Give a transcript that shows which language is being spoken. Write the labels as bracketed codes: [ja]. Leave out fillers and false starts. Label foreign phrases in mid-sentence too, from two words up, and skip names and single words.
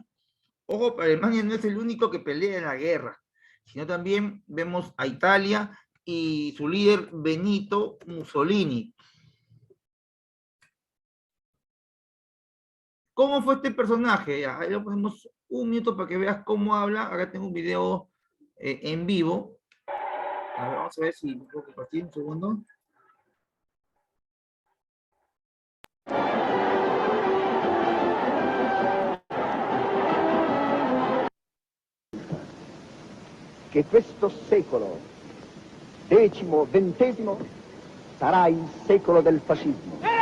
[es] Ojo, Alemania no es el único que pelea en la guerra, sino también vemos a Italia y su líder Benito Mussolini. ¿Cómo fue este personaje? Ahí lo ponemos un minuto para que veas cómo habla. Acá tengo un video en vivo. A ver, vamos a ver si puedo compartir un segundo. [it] Che questo secolo, decimo, XX, sarà il secolo del fascismo.